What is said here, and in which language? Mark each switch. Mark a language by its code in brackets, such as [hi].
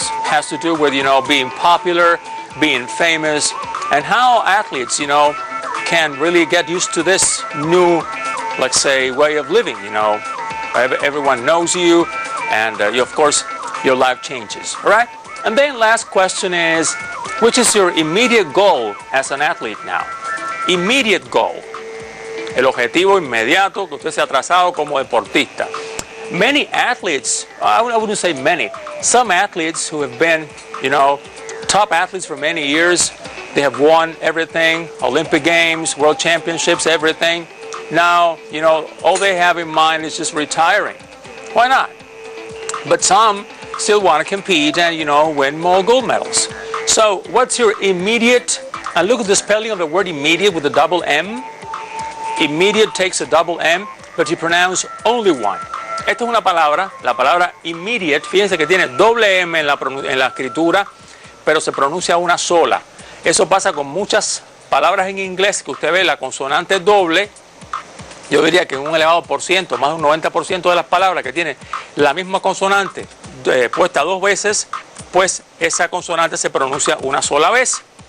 [en] It has to do with, being popular, being famous, and how athletes, can really get used to this new, let's say, way of living, Everyone knows you, and of course, your life changes, all right? And then last question is, which is your immediate goal as an athlete now? Immediate goal. [es] El objetivo inmediato que usted se ha trazado como deportista. [en] Many athletes, I wouldn't say many, some athletes who have been, top athletes for many years, they have won everything, Olympic Games, World Championships, everything. Now, all they have in mind is just retiring. Why not? But some still want to compete and, win more gold medals. So, what's your immediate, and look at the spelling of the word immediate with a double M. Immediate takes a double M, but you pronounce only one. [es] Esta es una palabra, la palabra immediate, fíjense que tiene doble M en la escritura, pero se pronuncia una sola. Eso pasa con muchas palabras en inglés que usted ve la consonante doble. Yo diría que en un elevado por ciento, más de un 90% de las palabras que tienen la misma consonante puesta 2 veces, pues esa consonante se pronuncia una sola vez.